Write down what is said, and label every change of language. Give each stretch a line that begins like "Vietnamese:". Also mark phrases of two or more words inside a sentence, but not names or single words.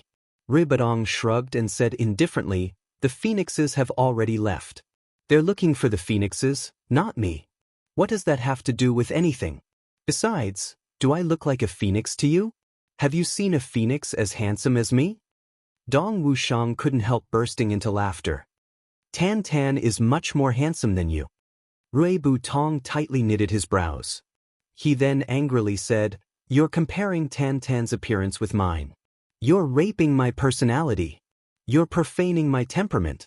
English: Rui Badong shrugged and said indifferently, the phoenixes have already left. They're looking for the phoenixes, not me. What does that have to do with anything? Besides, do I look like a phoenix to you? Have you seen a phoenix as handsome as me? Dong Wuxiang couldn't help bursting into laughter. Tan Tan is much more handsome than you. Rui Butong tightly knitted his brows. He then angrily said, you're comparing Tan Tan's appearance with mine. You're raping my personality. You're profaning my temperament.